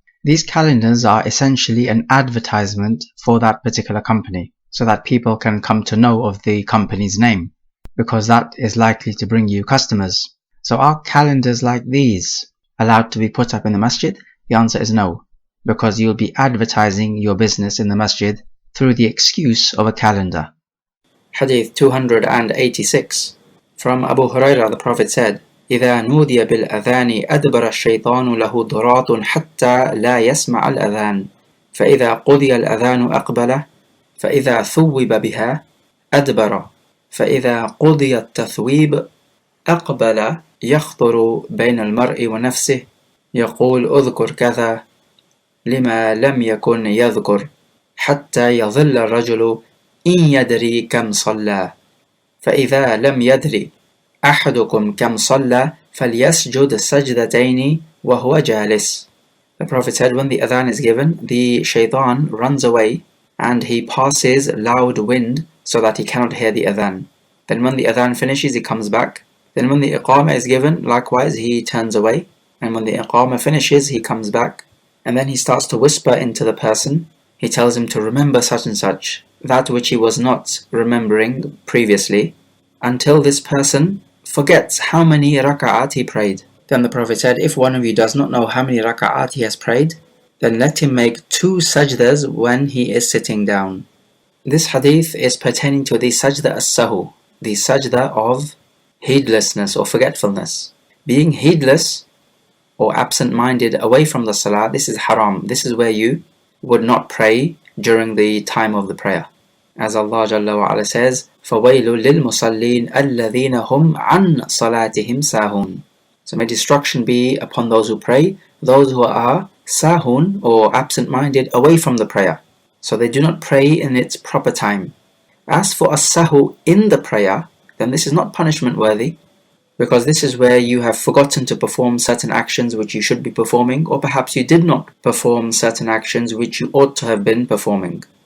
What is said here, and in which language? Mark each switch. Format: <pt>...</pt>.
<en>These calendars are essentially an advertisement for that particular company, so that people can come to know of the company's name, because that is likely to bring you customers. So are calendars like these allowed to be put up in the masjid? The answer is no, because you'll be advertising your business in the masjid through the excuse of a calendar. Hadith 286. From Abu Hurairah, the Prophet said,</en> <ar>إذا نودي بالأذان أدبر الشيطان له ضراط حتى لا يسمع الأذان فإذا قضي الأذان أقبل فإذا ثوب بها أدبر فإذا قضي التثويب أقبل يخطر بين المرء ونفسه يقول أذكر كذا لما لم يكن يذكر حتى يظل الرجل إن يدري كم صلى فإذا لم يدري أحدكم كم صلى فليسجد سجدتين وهو جالس.</ar> <en>The Prophet said, when the adhan is given, the shaitan runs away and he passes loud wind so that he cannot hear the adhan. Then when the adhan finishes, he comes back. Then when the iqamah is given, likewise he turns away. And when the iqamah finishes, he comes back. And then he starts to whisper into the person. He tells him to remember such and such, that which he was not remembering previously, until this person forgets how many raka'at he prayed. Then the Prophet said, if one of you does not know how many raka'at he has prayed, then let him make 2 sajdas when he is sitting down. This hadith is pertaining to the sajda as-sahu, the sajda of heedlessness or forgetfulness. Being heedless or absent-minded away from the salah, this is haram. This is where you would not pray during the time of the prayer. As Allah Jalla wa Ala says,</en> <ar>فَوَيْلٌ لِلْمُصَلِّينَ الَّذِينَ هُمْ عَنْ صَلَاتِهِمْ سَاهُونَ.</ar> <en>So may destruction be upon those who pray, those who are sahun or absent-minded away from the prayer. So they do not pray in its proper time. As for as-sahu in the prayer, then this is not punishment worthy, because this is where you have forgotten to perform certain actions which you should be performing, or perhaps you did not perform certain actions which you ought to have been performing.</en>